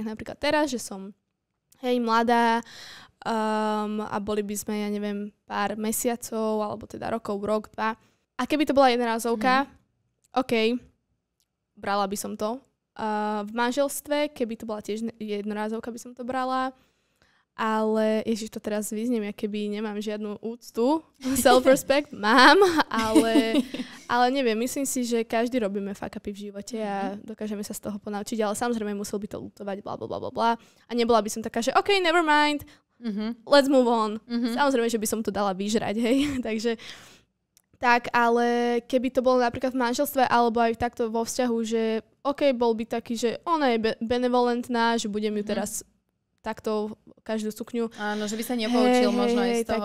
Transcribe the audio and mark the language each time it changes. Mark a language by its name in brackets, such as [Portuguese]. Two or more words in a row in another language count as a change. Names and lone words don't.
[Slovak] Napríklad teraz, že som mladá a boli by sme, ja neviem, pár mesiacov, alebo teda rok, 2. A keby to bola jednorázovka, OK, brala by som to. V manželstve, keby to bola tiež jednorázovka, by som to brala. Ale, ježiš, to teraz vyzniem, ja keby nemám žiadnu úctu, self-respect mám, ale neviem, myslím si, že každý robíme fuck-upy v živote a dokážeme sa z toho ponaučiť, ale samozrejme musel by to lutovať, bla. A nebola by som taká, že OK, [English] never mind, let's move on. [Slovak] Samozrejme, že by som to dala vyžrať, hej, takže tak, ale keby to bolo napríklad v manželstve alebo aj takto vo vzťahu, že OK, bol by taký, že ona je benevolentná, že budem ju teraz takto každú sukňu. Áno, že by sa nepoučil možno aj z toho.